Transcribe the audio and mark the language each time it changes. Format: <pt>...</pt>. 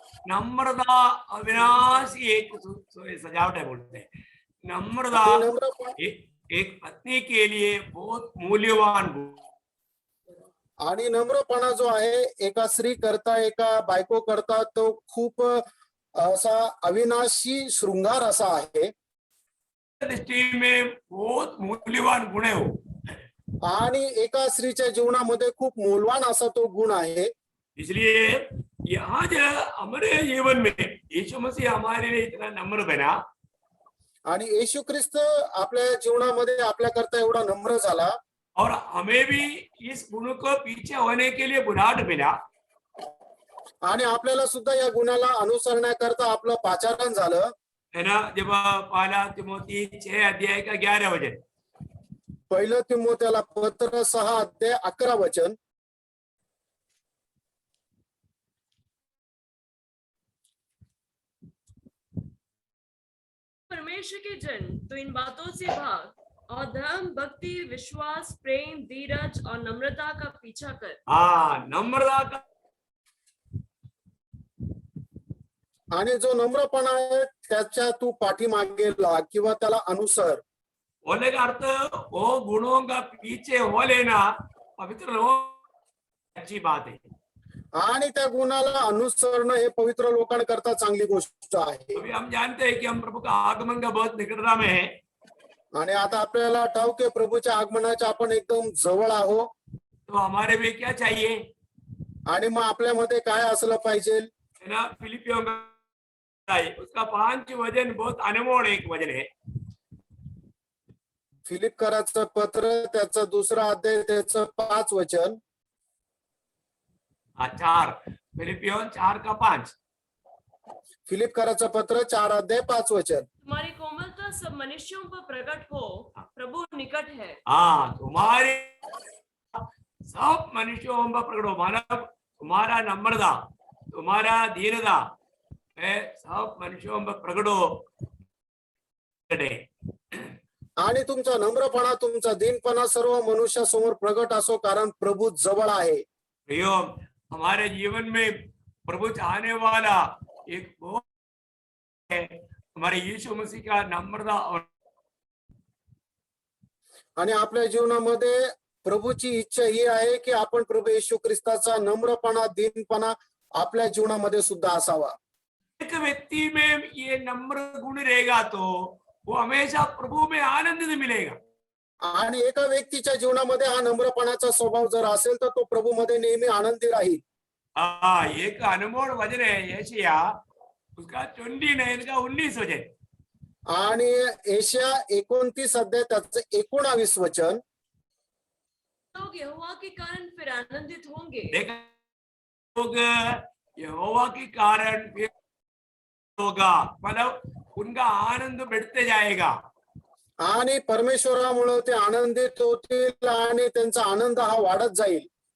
<hi>नम्रता अविनाशी एक सजावट है बोलते हैं। नम्रता एक पत्नी के लिए बहुत मूल्यवान गुण।</hi> <mr>आणि नम्रपणा जो आहे एका स्त्री करता, एका बायको करता, तो खूप असा अविनाशी शृंगार असा आहे।</mr> <hi>दृष्टि में बहुत मूल्यवान गुण है वो,</hi> <mr>आणि एका स्त्रीच्या जीवनामध्ये खूप मूल्यवान असा तो गुण आहे।</mr> <hi>इसलिए यहाँ जो हमारे जीवन में यीशु मसीह हमारे लिए इतना नम्र बना,</hi> <mr>आणि येशू ख्रिस्त आपल्या जीवनामध्ये आपल्या करता एवढा नम्र झाला,</mr> <hi>और हमें भी इस गुण को पीछे होने के लिए बुलाहट मिला,</hi> <mr>आणि आपल्याला सुद्धा या गुणाला अनुसरण्याकरता आपलं पाचारण झालं,</mr> <hi>है ना। जब पहला तिमोथी 6 अध्याय का 11 वचन,</hi> <mr>पहिलं तिमोथेला पत्र 6 अध्याय 11 वचन,</mr> <hi>परमेश्वर के जन तो इन बातों से भाग और धर्म, भक्ति, विश्वास, प्रेम, धीरज और नम्रता का पीछा कर। हाँ, नम्रता का,</hi> <mr>आणि जो नम्रपणा आहे त्याच्या तू पाठीमागे लाग किंवा त्याला अनुसर।</mr> <hi>बोलने का अर्थ वो गुणों का पीछे हो लेना पवित्र लोग अच्छी बात है,</hi> <mr>आणि त्या गुणाला अनुसरणं हे पवित्र लोकांकरता चांगली गोष्ट आहे।</mr> <hi>अभी हम जानते हैं कि हम प्रभु का आगमन का बहुत निकटता में है,</hi> <mr>आणि आता आपल्याला ठाऊक आहे प्रभूच्या आगमनाच्या आपण एकदम जवळ आहो,</mr> <hi>तो हमारे भी क्या चाहिए,</hi> <mr>आणि मग आपल्यामध्ये काय असलं पाहिजे,</mr> <hi>है ना। फिलिपियों का उसका 5 वचन बहुत अनमोल एक वचन है।</hi> <mr>फिलिपकराचं पत्र त्याचं 2 अध्याय त्याचं 5 वचन,</mr> <hi>4 फिलिपियों 4 का 5,</hi> <mr>फिलिपकराचं पत्र 4 अध्याय 5 वचन,</mr> <hi>तुम्हारी कोमलता सब मनुष्यों पर प्रकट हो, प्रभु निकट है। हाँ, तुम्हारे सब मनुष्यों पर प्रकट हो, मानव तुम्हारा नम्रता, तुम्हारा दीनता, वह सब मनुष्यों में प्रकट हो करे।</hi> <mr>आणि तुमचा नम्रपणा तुमचा दीनपणा सर्व मनुष्यासमोर प्रगट असो, कारण प्रभू जवळ आहे.</mr> <hi>प्रियो, हमारे जीवन में प्रभु चाहने वाला एक बहुत है, हमारे यीशु मसीह का नम्रता और</hi> <mr>आणि आपल्या जीवनामध्ये प्रभूची इच्छा ही आहे की आपण प्रभू येशू ख्रिस्ताचा नम्रपणा दीनपणा आपल्या जीवनामध्ये सुद्धा असावा.</mr> <hi>एक व्यक्ति में ये नम्र गुण रहेगा तो वो हमेशा प्रभु में आनंद मिलेगा.</hi> <mr>आणि एका व्यक्तीच्या जीवनामध्ये हा नम्रपणाचा स्वभाव जर असेल तर तो प्रभूमध्ये नेहमी आनंदी राहील.</mr> <hi>एक अनमोल वचन है यशाया उसका 29 का 19 वचन.</hi> <mr>आणि एशिया 29 अध्याय त्याचं 19 वचन.</mr> <hi>लोग यहोवा के कारण फिर आनंदित होंगे. देखा, लोग यहोवा के कारण फिर होगा, मतलब उनका आनंद बढ़ते जाएगा.</hi> <mr>आणि परमेश्वरामुळे ते आनंदित होतील आणि त्यांचा आनंद हा वाढत जाईल.</mr>